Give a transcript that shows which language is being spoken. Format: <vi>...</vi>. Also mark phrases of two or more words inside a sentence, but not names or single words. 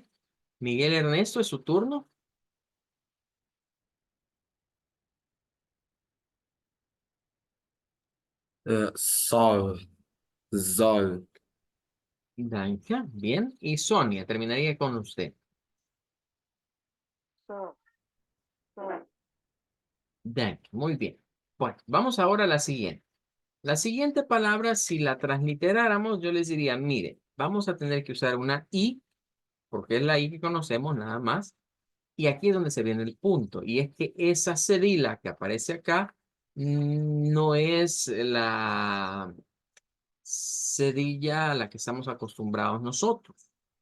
<es>Miguel Ernesto, es su turno. Sol, Sol, Danke, bien. Y Sonia, terminaría con usted. So, so, Danke, muy bien. Bueno, vamos ahora a la siguiente. La siguiente palabra, si la transliteráramos, yo les diría, mire, vamos a tener que usar una I, porque es la I que conocemos nada más. Y aquí es donde se viene el punto. Y es que esa cedila que aparece acá no es la cedilla a la que estamos acostumbrados nosotros.</es>